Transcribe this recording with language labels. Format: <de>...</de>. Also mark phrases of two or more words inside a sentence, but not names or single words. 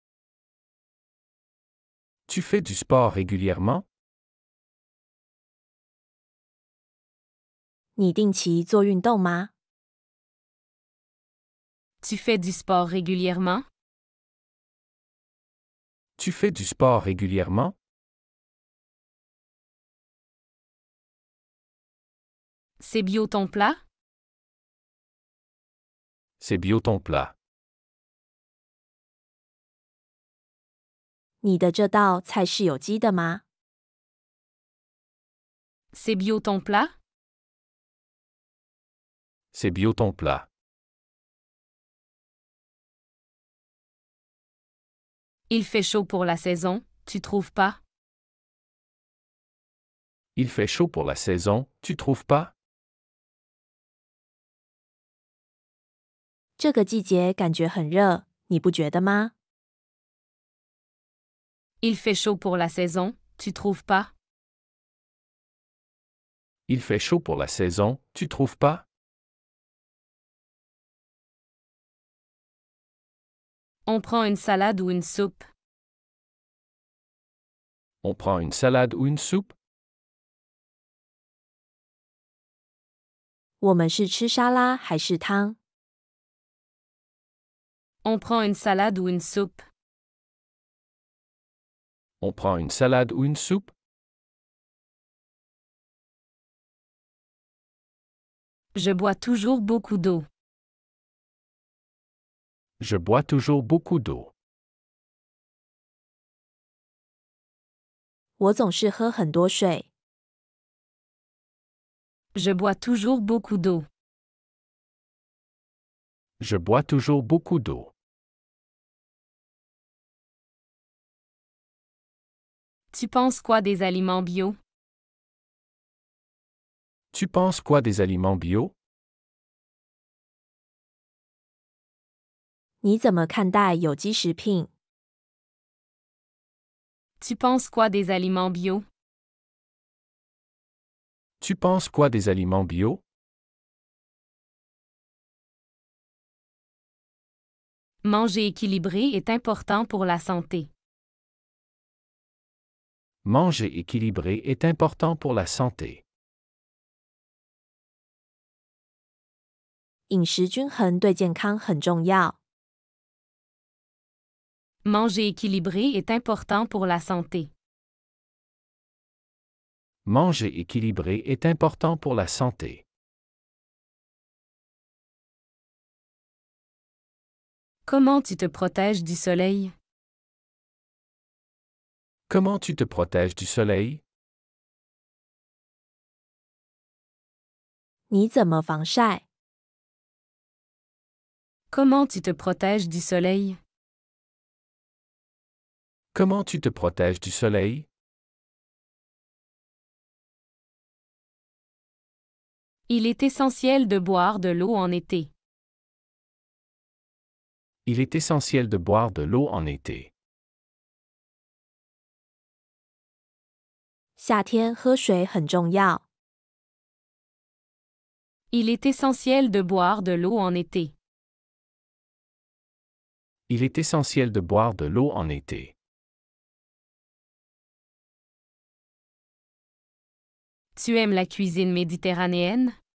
<fr>Tu fais du sport régulièrement?</fr> <zh>你定期做运动吗？</zh> <fr>Tu fais du sport régulièrement? Tu fais du sport régulièrement? C'est bio ton plat? C'est bio ton plat.</fr> <zh>你的这道菜是有机的吗？</zh> <fr>C'est bio ton plat? C'est bio ton plat. Il fait chaud pour la saison, tu trouves pas? Il fait chaud pour la saison, tu trouves pas?</fr> <zh>这个季节感觉很热，你不觉得吗？</zh> <fr>Il fait chaud pour la saison, tu trouves pas? Il fait chaud pour la saison, tu trouves pas? On prend une salade ou une soupe? On prend une salade ou une soupe?</fr> <zh>我们是吃沙拉还是汤？</zh> <fr>On prend une salade ou une soupe? On prend une salade ou une soupe? Je bois toujours beaucoup d'eau. Je bois toujours beaucoup d'eau.</fr> <zh>我总是喝很多水。</zh> <fr>Je bois toujours beaucoup d'eau. Je bois toujours beaucoup d'eau. Tu penses quoi des aliments bio? Tu penses quoi des aliments bio?</fr> <zh>你怎么看待有机食品？</zh> <fr>Tu penses quoi des aliments bio? Tu penses quoi des aliments bio? Manger équilibré est important pour la santé. Manger équilibré est important pour la santé.</fr> <zh>饮食均衡对健康很重要。</zh> <fr>Manger équilibré est important pour la santé. Manger équilibré est important pour la santé. Comment tu te protèges du soleil? Comment tu te protèges du soleil?</fr> <zh>你怎么防晒？</zh> <fr>Comment tu te protèges du soleil? Comment tu te protèges du soleil? Il est essentiel de boire de l'eau en été. Il est essentiel de boire de l'eau en été.</fr> <zh>夏天喝水很重要。</zh> <fr>Il est essentiel de boire de l'eau en été. Il est essentiel de boire de l'eau en été. Tu aimes la cuisine méditerranéenne?</fr>